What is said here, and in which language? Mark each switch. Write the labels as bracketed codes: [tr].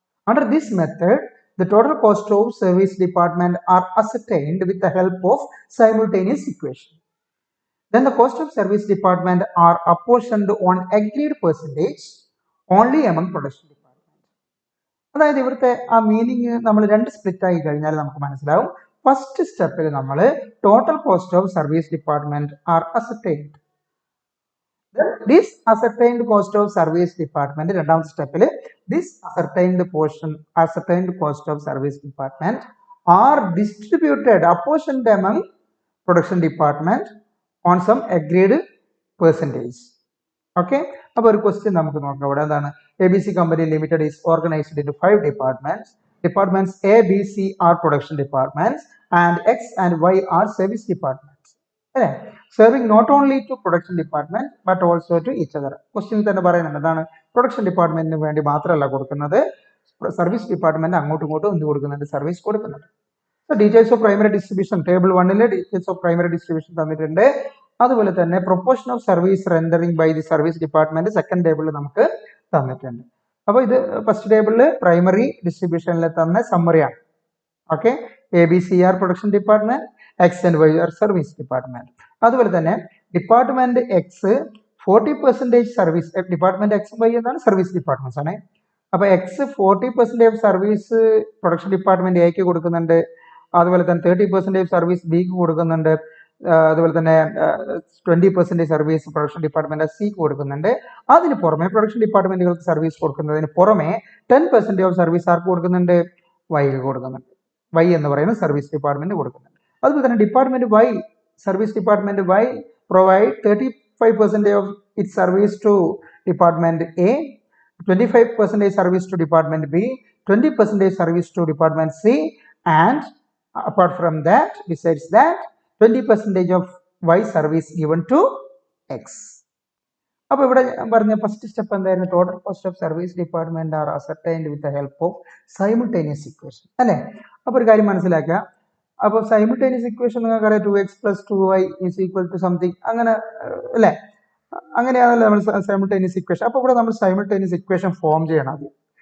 [en] Under this method the total cost of service department are ascertained with the help of simultaneous equation. Then the cost of service department are apportioned on agreed percentage only among production department. [ml] അതായത് ഇവിടുത്തെ ആ meaning നമ്മൾ രണ്ട് split ആയി കഴിഞ്ഞാൽ നമുക്ക് മനസ്സിലാവും. [en] First സ്റ്റെപ്പിൽ നമ്മൾ total cost of service department are ascertained. This ascertained cost of service department, [ml] രണ്ടാമത്തെ സ്റ്റെപ്പിൽ [en] this ascertained cost of service department are distributed, apportioned among production department on some agreed percentage. [ml] Okay, അപ്പോൾ ഒരു question നമുക്ക് നോക്കാം. ഇവിടെ എന്താണ്, [en] ABC company limited is organized into 5 departments. Departments A, B, C are production departments and X and Y are service departments. Serving not only to production department but also to each other. [ml] Question തന്നെ പറയുന്നുണ്ട്, എന്താണ്, production ഡിപ്പാർട്ട്മെന്റിന് വേണ്ടി മാത്രമല്ല കൊടുക്കുന്നത്, service department അങ്ങോട്ടും ഇങ്ങോട്ടും എന്ത് കൊടുക്കുന്നുണ്ട്, സർവീസ് കൊടുക്കുന്നുണ്ട്. [en] details of primary distribution [ml] table 1 details of primary distribution തന്നിട്ടുണ്ട്. [en] അതുപോലെ തന്നെ proportion of service rendering by the service department [ml] second ടേബിളിൽ നമുക്ക് തന്നിട്ടുണ്ട്. അപ്പോൾ ഇത് ഫസ്റ്റ് ടേബിളിൽ പ്രൈമറി ഡിസ്ട്രിബ്യൂഷനിൽ തന്ന സമ്മറിയാണ്. [en] Okay, ABCR production department, X and Y are service department. [ml] അതുപോലെ തന്നെ department X 40% service, department X Y എന്നാണ് സർവീസ് ഡിപ്പാർട്ട്മെന്റ്സ് ആണ്. അപ്പൊ എക്സ് 40% സർവീസ് പ്രൊഡക്ഷൻ ഡിപ്പാർട്ട്മെന്റ് എക്ക് കൊടുക്കുന്നുണ്ട്, അതുപോലെ തന്നെ 30% സർവീസ് ബിക്ക് കൊടുക്കുന്നുണ്ട്, അതുപോലെ തന്നെ 20% സർവീസ് പ്രൊഡക്ഷൻ ഡിപ്പാർട്ട്മെന്റ് സിക്ക് കൊടുക്കുന്നുണ്ട്. അതിന് പുറമെ പ്രൊഡക്ഷൻ ഡിപ്പാർട്ട്മെന്റുകൾക്ക് സർവീസ് കൊടുക്കുന്നതിന് പുറമെ 10% ഓഫ് സർവീസ് ആർക്ക് കൊടുക്കുന്നുണ്ട്? വൈക്ക് കൊടുക്കുന്നുണ്ട്. വൈ എന്ന് പറയുന്ന സർവീസ് ഡിപ്പാർട്ട്മെന്റ് കൊടുക്കുന്നുണ്ട്. [en] അതുപോലെ തന്നെ department Y, service department Y provide 35% of it service to department A, 25% service to department B, 20% service to department C, and apart from that, besides that, 20% of Y service given to X. [ml] അപ്പോൾ ഇവിടെ പറഞ്ഞ first step എന്തായിരുന്നു? [en] total cost of service department are ascertained with the help of simultaneous equation [ml] അല്ലേ? അപ്പോൾ ഒരു കാര്യം മനസ്സിലാക്കുക. അപ്പോൾ സൈമിൾട്ടേനിയസ് ഇക്വേഷൻ നിങ്ങൾക്കറിയാം 2x + 2y = സംതിങ് അങ്ങനെ അല്ലേ? അങ്ങനെയാണല്ലോ നമ്മൾ സൈമിൾട്ടേനിയസ് ഇക്വേഷൻ. അപ്പോൾ ഇവിടെ നമ്മൾ സൈമിൾട്ടേനിയസ് ഇക്വേഷൻ ഫോം ചെയ്യണം ആദ്യം.